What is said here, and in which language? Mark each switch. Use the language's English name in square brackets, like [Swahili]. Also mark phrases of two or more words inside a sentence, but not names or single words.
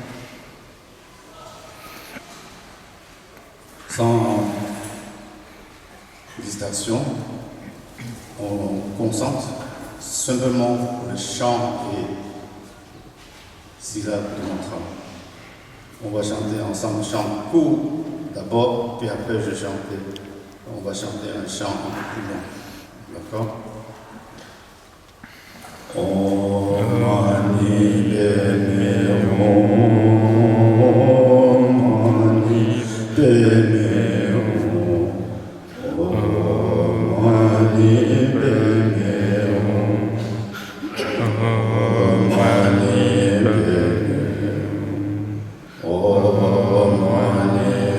[French] Sans distinction, on concentre simplement le chant et syllabes de mantra. On va chanter ensemble, chant court d'abord, puis après je chante. On va chanter un chant un peu plus long. D'accord? [Sanskrit] Om Mani Padme Hum, Mani Padme Hum, Om Mani Padme Hum, Om Mani Padme Hum, Om Mani